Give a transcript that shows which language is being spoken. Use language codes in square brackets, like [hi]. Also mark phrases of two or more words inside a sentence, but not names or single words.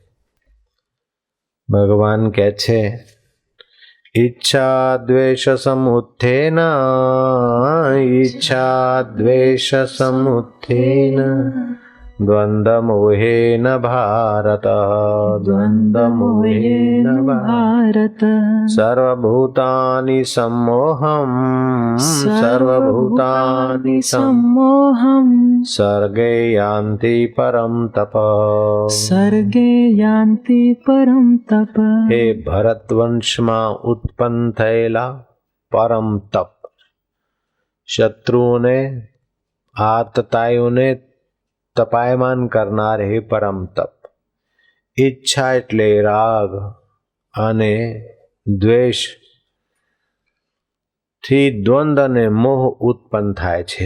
[gu] ભગવાન કહે છે, [sa] ઈચ્છા દ્વેષ સમુત્થેન ઈચ્છા દ્વેષ સમુત્થેન દ્વંદ મોહેન ભારત દ્વંદ મોહેન ભારત સર્વભૂતાની सम्मोहम् સર્વભૂતાની सम्मोहम् સર્ગે યાન્તિ પરમ તપ सर्गे यान्ति परं तप. [gu] હે ભરતવંશમાં ઉત્પન્ન થયેલા પરમ તપ, શત્રુઓને આતતાઈઓને તપાયમાન કરનાર હે પરમ તપ. ઈચ્છા એટલે રાગ અને દ્વેષ થી દ્વંદ અને મોહ ઉત્પન્ન થાય છે.